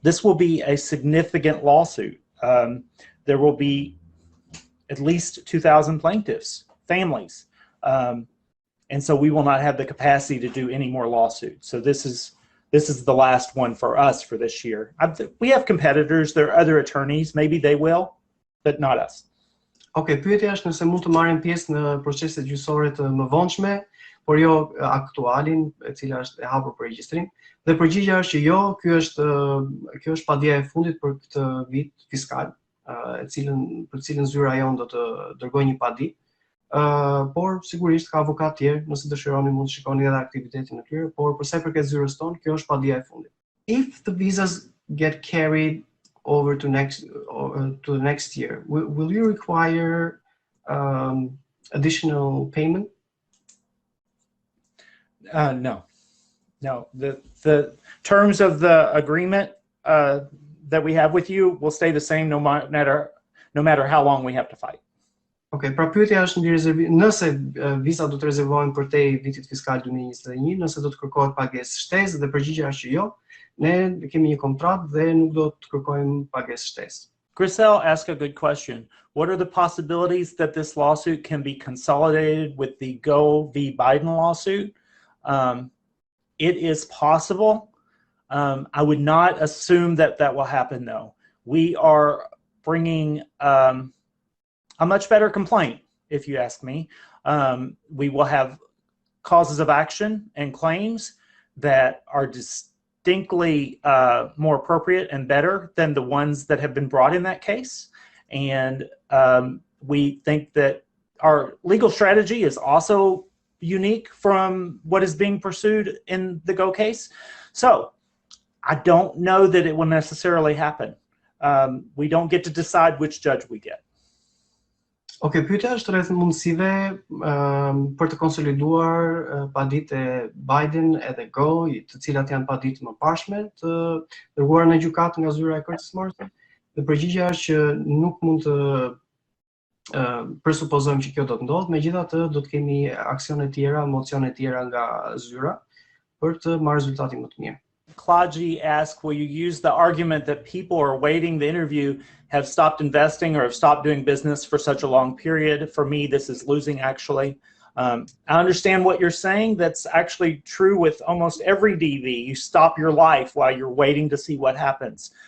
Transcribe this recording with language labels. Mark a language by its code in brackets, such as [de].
[en] This will be a significant lawsuit. There will be at least 2,000 plaintiffs, families. And so we will not have the capacity to do any more lawsuits. So this is the last one for us for this year. We have competitors, there are other attorneys, maybe they will, but not us. [sq] Okay, pyetja është nëse mund të marrin pjesë në proceset gjyqësore të mëvonshme, por jo aktualin, e cila është e hapur për regjistrim. Dhe përgjigjja është që jo, kjo është padja e fundit për këtë vit fiskal, për cilën zyra jon do të dërgojë një padi. Por sigurisht ka avokat tjerë, nëse dëshironi mund të shikoni edhe aktivitetin e tyre, por për sa i përket zyrës tonë, kjo është padja e fundit. [en] If the visas get carried over to the next year, will you require additional payment? No. The terms of the agreement that we have with you will stay the same no matter how long we have to fight. [sq] Okay, pra pyetja është nëse visa do të rezervohen përtej vitit fiskal 2021, nëse do të kërkohet pagesë shtesë, dhe përgjigjja është që jo, ne kemi një kontratë dhe nuk do të kërkojmë pagesë shtesë. [en] Grisel asked a good question. What are the possibilities that this lawsuit can be consolidated with the Go v. Biden lawsuit? It is possible. I would not assume that will happen, though. We are bringing a much better complaint, if you ask me. We will have causes of action and claims that are distinctly more appropriate and better than the ones that have been brought in that case. And we think that our legal strategy is also unique from what is being pursued in the Go case. So I don't know that it will necessarily happen. We don't get to decide which judge we get. [sq] Okay, pyetja është rreth mundësive për të konsoliduar paditë e Biden edhe Go, të cilat janë paditë më parshme, të dërguara në gjykatë nga zyra e Kërcës Morrison. Dhe përgjigjja është që nuk mund të presupozojmë që kjo do të ndodhë, megjithatë do të kemi aksione tjera, mocione tjera nga zyra për të marrë rezultate më të mirë. [en] Klaji asked, will you use the argument that people are waiting the interview have stopped investing or have stopped doing business for such a long period? For me, this is losing, actually. I understand what you're saying. That's actually true with almost every DV. You stop your life while you're waiting to see what happens.